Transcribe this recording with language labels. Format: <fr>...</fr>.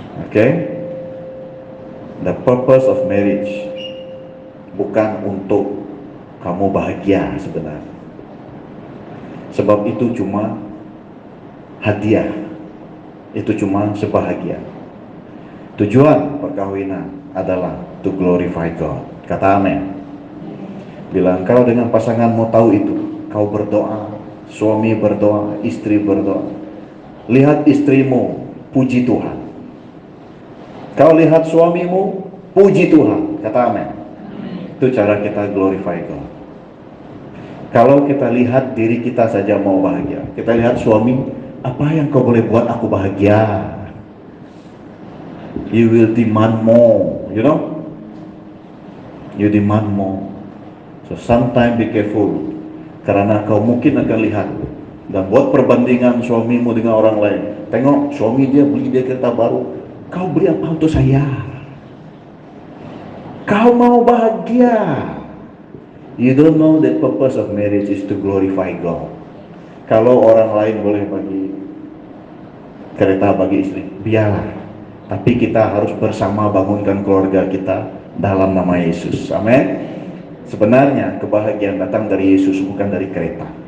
<en>Okay? The purpose of marriage</en> <ms>bukan untuk kamu bahagia sebenarnya. Sebab itu cuma hadiah, itu cuma sebahagia. Tujuan perkawinan adalah</ms> <en>to glorify God.</en> <ms>Kata amin. Bila engkau dengan pasanganmu tahu itu, kau berdoa, suami berdoa, istri berdoa, lihat istrimu, puji Tuhan. Kau lihat suamimu, puji Tuhan. Kata amin. Itu cara kita</ms> <en>glorify God.</en> <ms>Kalau kita lihat diri kita saja mau bahagia, kita lihat suami, apa yang kau boleh buat aku bahagia?</ms> <en>You will demand more, you know? You demand more. So sometimes be careful,</en> <ms>karena kau mungkin akan lihat dan buat perbandingan suamimu dengan orang lain. Tengok suami dia beli dia kereta baru, kau beli apa untuk saya? Kau mau bahagia.</ms> <en>You don't know the purpose of marriage is to glorify God.</en> <ms>Kalau orang lain boleh bagi kereta bagi istri, biarlah. Tapi kita harus bersama bangunkan keluarga kita dalam nama Yesus. Amin. Sebenarnya kebahagiaan datang dari Yesus, bukan dari kereta.</ms>